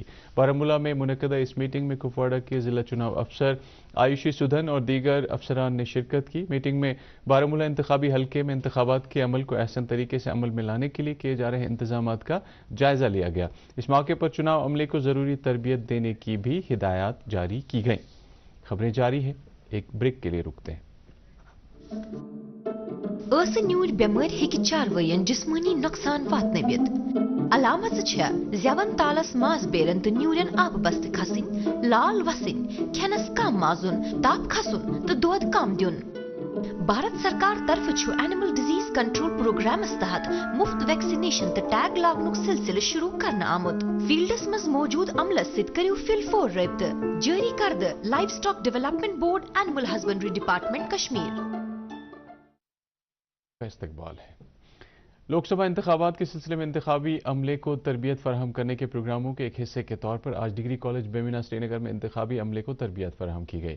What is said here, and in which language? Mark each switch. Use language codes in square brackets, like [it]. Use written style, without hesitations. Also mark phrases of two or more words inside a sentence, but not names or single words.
[hi] बारामूला में मुनक्कदा इस मीटिंग में कुपवाड़ा के जिला चुनाव अफसर आयुषी सुधन और दीगर अफसरान ने शिरकत की। मीटिंग में बारामूला इंतखाबी हल्के में इंतखाबात के अमल को अहसन तरीके से अमल में लाने के लिए किए जा रहे इंतजामात का जायजा लिया गया। इस मौके पर चुनाव अमले को ज़रूरी तरबियत देने की भी हिदायत जारी की गई। खबरें जारी है, एक ब्रेक के लिए रुकते हैं। [ks] न्यूर बेमार हेकि चारवयन जिस्मानी नुकसान वातनवित। अलामत ज़ेवन तालस मास बेरन तो न्यूरन आब बस्त खसिन, लाल वसिन, खेनस कम माजुन, ताप खसुन तो दोद कम दुन। भारत सरकार तरफ एनिमल डिजीज कंट्रोल प्रोग्रामस तहत मुफ्त वैक्सीनेशन तो टैग लागनुक सिलसिले शुरू करना आमुद। फील्डस मज मौजूद अमलस सित करियो फिल-फोर रब्त जारी करद लाइव स्टॉक डेवलपमेंट बोर्ड, एनिमल हस्बेंड्री डिपार्टमेंट कश्मीर [hi] का इस्तकबाल है। लोकसभा इंतखाबात के सिलसिले में इंतखाबी अमले को तरबियत फराहम करने के प्रोग्रामों के एक हिस्से के तौर पर आज डिग्री कॉलेज बेमिना श्रीनगर में इंतखाबी अमले को तरबियत फराहम की गई।